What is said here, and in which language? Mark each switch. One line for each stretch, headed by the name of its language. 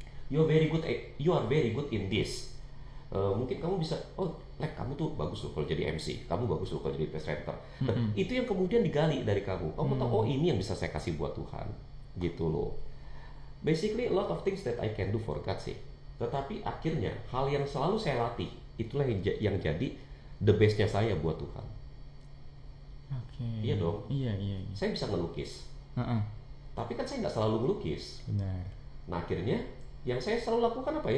English: You are very good in this.
Indonesian: Mungkin kamu bisa, oh Lex, kamu tuh bagus loh kalau jadi MC, kamu bagus loh kalau jadi presenter. Nah, itu yang kemudian digali dari kamu. Kamu tahu, oh ini yang bisa saya kasih buat Tuhan, gitu loh.
English: Basically a lot of things that I can do for God sih.
Indonesian: Tetapi akhirnya hal yang selalu saya latih, itulah yang jadi
English: the best-
Indonesian: nya saya buat Tuhan. Iya dong. Iya. Saya bisa ngelukis. Tapi kan saya nggak selalu ngelukis. Benar. Nah, akhirnya yang saya selalu lakukan apa ya?